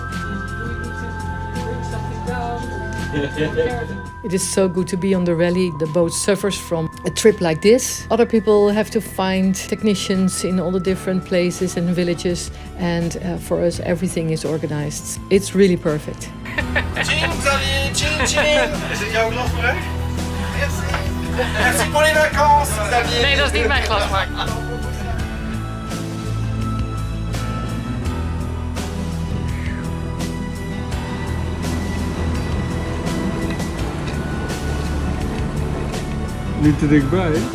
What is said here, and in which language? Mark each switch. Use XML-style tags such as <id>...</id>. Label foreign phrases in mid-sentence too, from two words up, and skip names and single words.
<en>Do we need to bring something down? It is so good to be on the rally. The boat suffers from a trip like this. Other people have to find technicians in all the different places and villages, and for us everything is organized. It's really perfect. Ching,</en> <nl>Xavier, ching, ching. Is het jouw glas terug?</nl> <fr>Merci. Merci pour les vacances, Xavier.</fr> <nl>Nee, dat is niet mijn glas, maar... Niet te dichtbij.</nl>